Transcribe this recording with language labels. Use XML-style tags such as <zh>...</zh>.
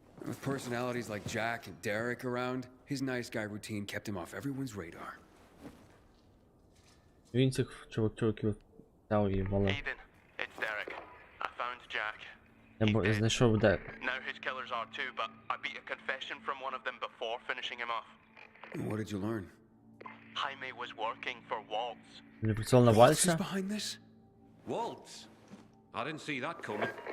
<en>With personalities like Jack and Derek around, his nice guy routine kept him off everyone's radar.</en> <uk>Він цих чуваків взяв і валив.</uk> <en>It's Derek. I found Jack.</en> <uk>Я знайшов де.</uk> <en>Now his killers are too, but I beat a confession from one of them before finishing him off. What did you learn? Jaime was working for Waltz.</en> <uk>Він працював на Вальса?</uk> <en>Behind this? Waltz? I didn't see that coming.</en>